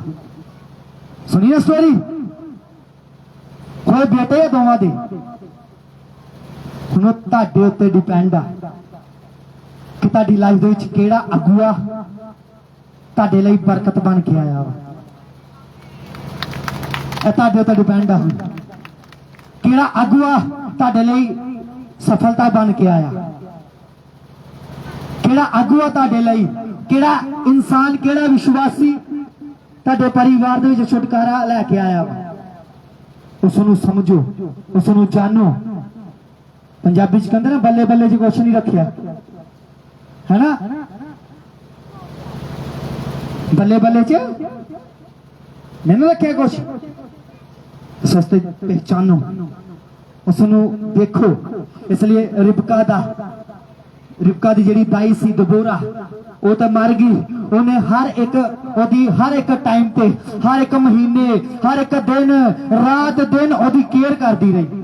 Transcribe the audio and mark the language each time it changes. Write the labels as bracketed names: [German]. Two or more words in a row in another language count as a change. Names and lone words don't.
[Punjabi] ਸੁਣੀ ਨਾ ਸਟੋਰੀ, ਕੋਈ ਬੇਟੇ ਦੋਵਾਂ ਦੇ, ਹੁਣ ਤੁਹਾਡੇ ਉੱਤੇ ਡਿਪੈਂਡ ਆ ਕਿ ਤੁਹਾਡੀ ਲਾਈਫ ਦੇ ਵਿਚ ਕਿਹੜਾ ਅਗੂਆ ਤੁਹਾਡੇ ਲਈ ਬਰਕਤ ਬਣ ਕੇ ਆਇਆ ਵਾ। ਇਹ ਤੁਹਾਡੇ ਉੱਤੇ ਡਿਪੈਂਡ ਆ ਕਿਹੜਾ ਅਗुआ ਤੁਹਾਡੇ ਲਈ ਸਫਲਤਾ ਬਣ ਕੇ ਆਇਆ, ਕਿਹੜਾ ਅਗुआ ਤੁਹਾਡੇ ਲਈ, ਕਿਹੜਾ ਇਨਸਾਨ, ਕਿਹੜਾ ਵਿਸ਼ਵਾਸੀ ਤੁਹਾਡੇ ਪਰਿਵਾਰ ਦੇ ਵਿੱਚ ਛੁਟਕਾਰਾ ਲੈ ਕੇ ਆਇਆ ਵਾ। ਉਸ ਨੂੰ ਸਮਝੋ, ਉਸ ਨੂੰ ਜਾਣੋ। ਪੰਜਾਬੀ ਚ ਕਹਿੰਦੇ ਨਾ ਬੱਲੇ ਬੱਲੇ ਚ ਕੁਛ ਨਹੀਂ ਰੱਖਿਆ, ਹੈ ਨਾ, ਬੱਲੇ ਬੱਲੇ ਚ [Hindi] नहीं रखे कुछ, सस्ते पहचानो, [Punjabi] ਉਸਨੂੰ ਦੇਖੋ। [Hindi] इसलिए [Punjabi] ਰਿਬਕਾ ਦੀ ਜਿਹੜੀ ਦਾਈ ਸੀ [Hindi] दबोरा, वो तो मर गई, उन्हें हर एक टाइम पे, हर एक महीने, हर एक दिन, रात दिन ओदी केयर करती रही।